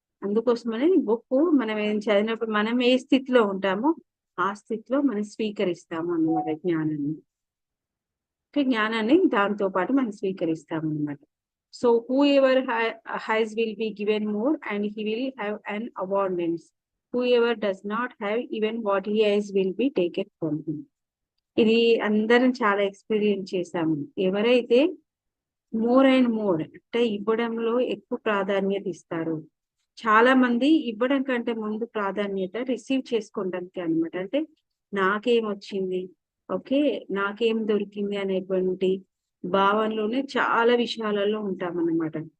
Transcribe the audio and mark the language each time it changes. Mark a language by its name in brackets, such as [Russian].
[Telugu] అందుకోసమని బుక్ మనం ఏం చదివినప్పుడు మనం ఏ స్థితిలో ఉంటామో ఆ స్థితిలో మనం స్వీకరిస్తాము అన్నమాట జ్ఞానాన్ని. జ్ఞానాన్ని దాంతో పాటు మనం స్వీకరిస్తాము అన్నమాట. [English] So whoever has will be given more and he will have an abundance. Whoever does not have, even what he has will be taken from him. [Telugu] ఇది అందరం చాలా ఎక్స్పీరియన్స్ చేశాము. ఎవరైతే మోర్ అండ్ మోర్ అంటే ఇవ్వడంలో ఎక్కువ ప్రాధాన్యత ఇస్తారు, చాలా మంది ఇవ్వడం కంటే ముందు ప్రాధాన్యత రిసీవ్ చేసుకోవడానికి అనమాట. అంటే నాకేమొచ్చింది, ఓకే, నాకేం దొరికింది అనేటువంటి భావనలోనే చాలా విషయాలలో ఉంటామన్నమాట.